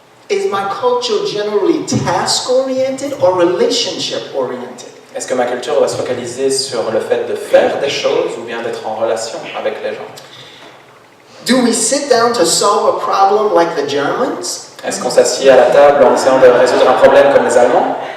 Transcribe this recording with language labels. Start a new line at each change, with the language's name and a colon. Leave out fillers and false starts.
English: Is my culture generally task-oriented or relationship-oriented?
French: Est-ce que ma culture doit se focaliser sur le fait de faire des choses ou bien d'être en relation avec les gens?
English: Do we sit down to solve a problem like the Germans?
French: Est-ce qu'on s'assied à la table en essayant de résoudre un problème comme les Allemands?